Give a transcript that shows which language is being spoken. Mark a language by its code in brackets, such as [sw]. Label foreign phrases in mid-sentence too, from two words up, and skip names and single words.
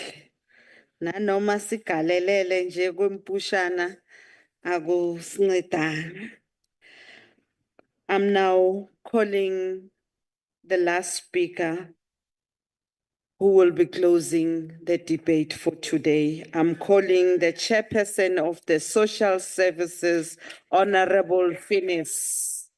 [zu] Nanoma sigalelele nje kwempushana akusincedanga. [en] I'm now calling the last speaker who will be closing the debate for today. I'm calling the chairperson of the Social Services, Honorable Finis.